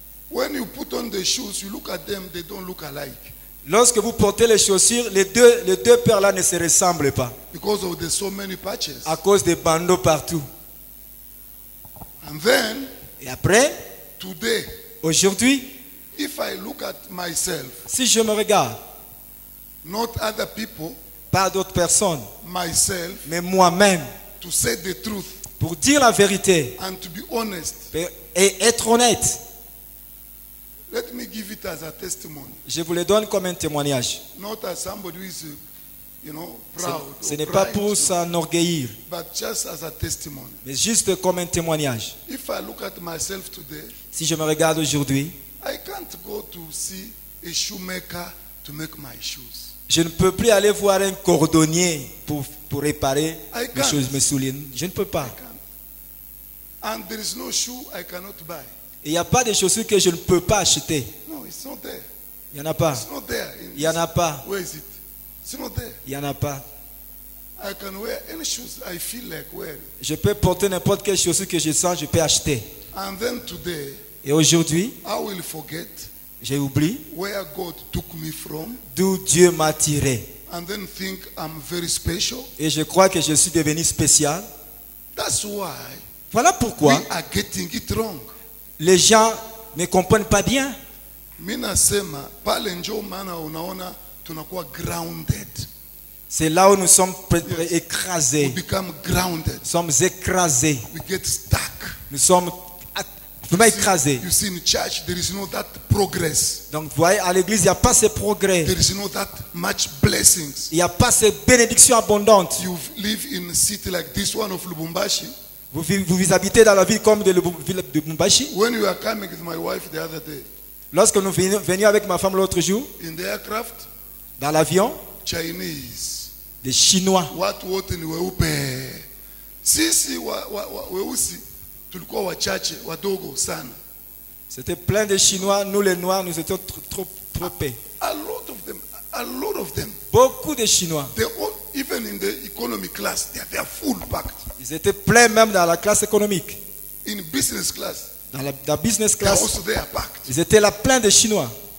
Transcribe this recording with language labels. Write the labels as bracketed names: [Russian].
[English] When you put on the shoes, you look at them, they don't look alike. [French] Lorsque vous portez les chaussures, les deux paires là ne se ressemblent pas. [English] Because of the so many patches. [French] À cause des bandeaux partout. [English] And then, [French] Et après, [English] today, [French] aujourd'hui, [English] if I look at myself, [French] si je me regarde, [English] not other people, [French] pas d'autres personnes, [English] myself, [French] mais moi-même, [English] to say the truth [French] pour dire la vérité [English] and to be honest, [French] et être honnête, [English] let me give it as a testimony. [French] je vous le donne comme un témoignage. [English] Not as somebody who is, proud. [French] Ce [English] or [French] n'est pas [English] pride, [French] pour s'enorgueillir, [English] but just as a testimony. [French] mais juste comme un témoignage. [English] If I look at myself today, [French] Si je me regarde aujourd'hui, [English] I can't go to see a shoemaker to make my shoes. [French] je ne peux plus aller voir un cordonnier pour réparer [English] I [French] mes [English] can't. [French] choses, mes souliers. Je ne peux pas. [English] I can't. And there is no shoe I cannot buy. [French] Il n'y a pas de chaussures que je ne peux pas acheter. [English] No, it's not there. [French] Il n'y en a pas. [English] It's not there. [French] Il n'y en a pas. [English] Where is it? It's not there. [French] Il n'y en a pas. [English] I can wear any shoes I feel like wearing. [French] Je peux porter n'importe quelle chaussure que je sens, je peux acheter. [English] And then today, [French] Et aujourd'hui, [English] I will forget [French] j'ai oublié [English] where God took me from [French] d'où Dieu m'a tiré. [English] and then think I'm very special. [French] Et je crois que je suis devenu spécial. [English] That's why [French] Voilà pourquoi [English] we are getting it wrong. [French] les gens ne comprennent pas bien. [Swahili] Mina sema pale njo maana unaona tunakuwa grounded. [French] C'est là où nous sommes [English] We [French] écrasés. [English] become grounded. [French] Nous sommes écrasés. [English] We get stuck. [French] Nous sommes vraiment écrasés. [English] You see in church there is no that progress. [French] Donc vous voyez, à l'église, il n'y a pas ces progrès. [English] There is no that much blessings. [French] Il n'y a pas ces bénédictions abondantes. [English] You live in a city like this one of Lubumbashi. [French] Vous habitez dans la ville comme de Lubumbashi. [English] When we are coming with my wife the other day, [French] Lorsque nous venions avec ma femme l'autre jour, [English] in the aircraft, [French] dans l'avion, [English] Chinese, [French] des Chinois. [Swahili] watu wote ni weupe. Sisi weusi tulikuwa wachache wadogo sana. [French] C'était plein de Chinois. Nous les Noirs, nous étions trop peu. [English] A lot of them. [French] Beaucoup de Chinois. [English] Even in the economy class, they are full packed. [French] Ils étaient pleins même dans la classe économique. [English] In business class, [French] Dans la business [English] they are class, also there packed. [French] ils étaient là pleins de Chinois.